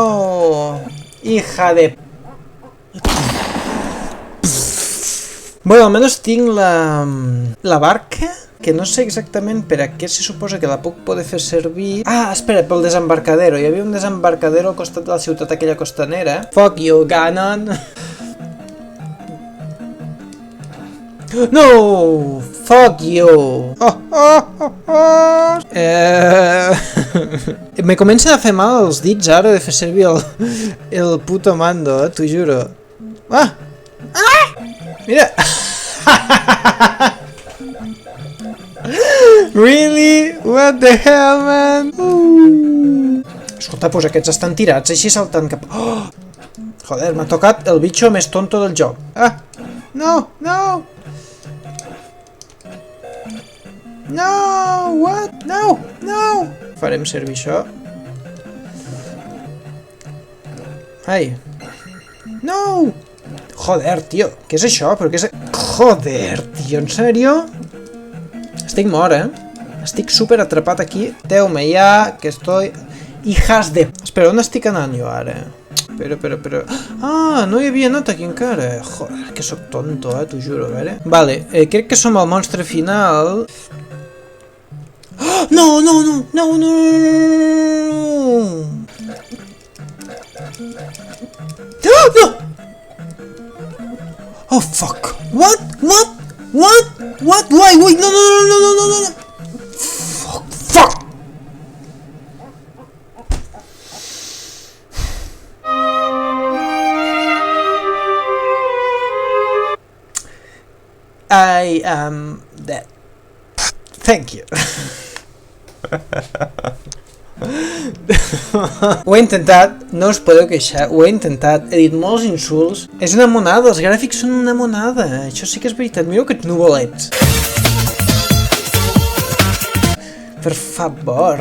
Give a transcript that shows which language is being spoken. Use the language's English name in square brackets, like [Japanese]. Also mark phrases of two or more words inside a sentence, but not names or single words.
[Spanish] Hija de... [Catalan] Bueno, almenys tinc la barca, que no sé exactament per a què se suposa que la puc poder fer servir... Espera, pel desembarcadero. Hi havia un desembarcadero al costat de la ciutat aquella costanera. [English] Fuck you, Ganon! No! Fuck you! [Catalan] Me comencen a fer mal els dits ara de fer servir el puto mando, t'ho juro. Mira! [English] Really? What the hell, man? [Catalan] Escolta, doncs aquests estan tirats així saltant cap... Joder, m'ha tocat el bitxo més tonto del joc. No! No! What? No! Farem servir això. Ai. No! Joder, tio, què és això? Però què és... Joder, tio, en sèrio? Estic mort, Estic super atrapat aquí. Déu-me ja, [Spanish] que estoy... Hijas de... [Catalan] Espera, on estic anant jo ara? Però... no hi havia anat aquí encara. Joder, que sóc tonto, t'ho juro, a veure. Vale, crec que som al monstre final. No! [English] Oh, fuck! What? Why? No! Fuck! I am dead. Thank you. [Catalan] Ho he intentat, no us podeu queixar, ho he intentat, he dit molts insults. És una monada, els gràfics són una monada, això sí que és veritat, mireu aquests nuvolets. Per favor.